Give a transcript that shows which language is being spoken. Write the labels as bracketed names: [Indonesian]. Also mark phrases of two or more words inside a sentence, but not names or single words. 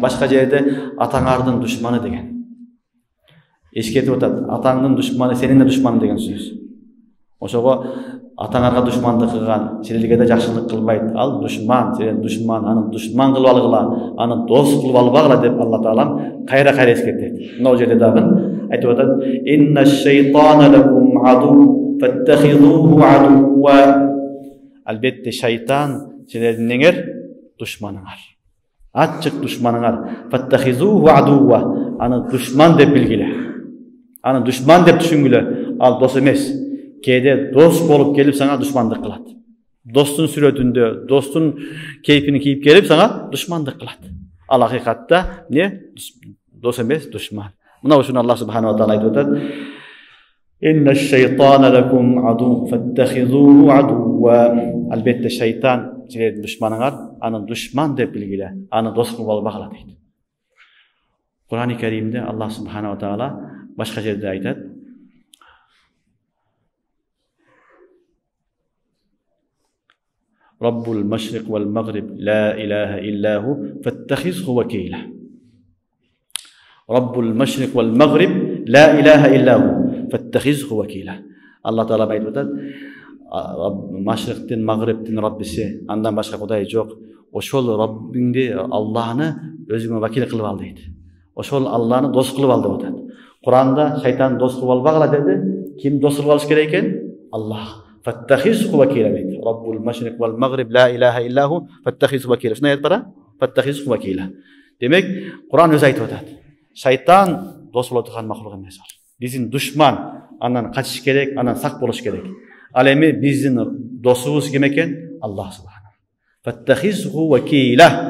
[Kyrgyz] Башка жерде атаңардын душманы деген. Эскертип атат, атаңдын душманы сенин да душманың деген сөз. Ошого атаңарга душмандык кылган, силерге да жакшылык кылбайт. Ал душман, сен душман, аны душман кылып алгыла, аны дос кылып албагыла деп Алла Таалам кайра эскертет. Мына жерде дагы айтып атат: [Arabic] "إن الشيطان لكم عدو فاتخذوه عدوا." [Kyrgyz] Албетте шайтан силердин неңер душманыңар. Ачык душманыңар. [Arabic] فاتخذوه عدوا. [Kyrgyz] Аны душман деп билгиле. Аны душман деп түшүнгүлө. Ал дос эмес. Кээде дос болуп келип сага душмандык кылат. Достун сүрөтүндө, достун кейпини кийип келип сага душмандык кылат. Ал акыйкатта дос эмес, душман. Мына ушуну Аллах [Arabic] سبحانه وتعالى [Kyrgyz] айтып атат: [Arabic] "إن الشيطان لكم عدو فاتخذوه عدوا." [Kyrgyz] Албетте шайтан силердин душманыңар, аны душман деп билгиле, аны дос кылып албагыла дейт. Кур'ан-ы Каримде Аллах [Arabic] سبحانه وتعالى [Kyrgyz] башка жерде айтат: [Arabic] "رب المشرق والمغرب لا إله إلا هو فاتخذه وكيلا." رب المشرق والمغرب لا إله إلا هو فاتخذه وكيلا. [Kyrgyz] Алла Таала айтып атат: Машриқтин, магрибтин Раббиси, андан башка Кудай жок. Ошол Раббиңди, Аллахны өзүңө вакил кылып ал дейт. Ошол Аллахны дос кылып ал деп атат. Куранда шайтан дос кылып албагыла деди. Ким дос кылып алыш керек экен? Аллах. [Arabic] فاتخذه وكيلا [Kyrgyz] дейт. [Arabic] رب المشرق والمغرب لا إله إلا هو فاتخذه وكيلا. [Kyrgyz] Шуну аят бара? [Arabic] فاتخذه وكيلا. [Kyrgyz] Демек, Куран өзү айтып атат. Шайтан дос боло турган махлук эмес ал. Биздин душман, андан качыш керек, андан сак болуш керек. Ал эми биздин досубуз ким экен? Аллах субхана. [Arabic] فاتخذه وكيلا.